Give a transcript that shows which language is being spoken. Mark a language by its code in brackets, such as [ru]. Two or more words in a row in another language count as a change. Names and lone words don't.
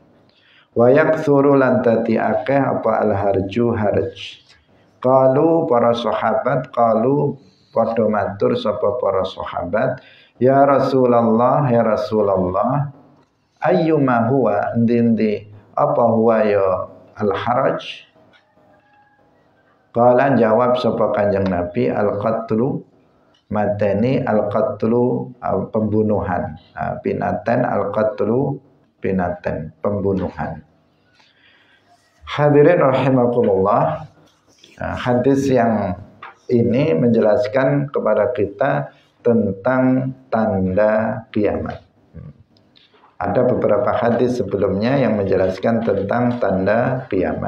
[ar] ويكثر [jv] lan dadi akeh apa [ar] الهرج هرج. [jv] Qalu para sahabat qalu padha matur sapa para sahabat, [ar] يا رسول الله يا رسول الله, أيما هو [jv] ndi apa huwa ya al-haraj? Qala jawab sapa Kanjeng Nabi, al-qatlu mateni, al-qatlu pembunuhan, binaten al-qatlu binaten pembunuhan. [ar] حاضرين رحمكم الله, [id] hadis yang ini menjelaskan kepada kita tentang tanda kiamat. Ada beberapa hadis sebelumnya yang menjelaskan tentang tanda kiamat.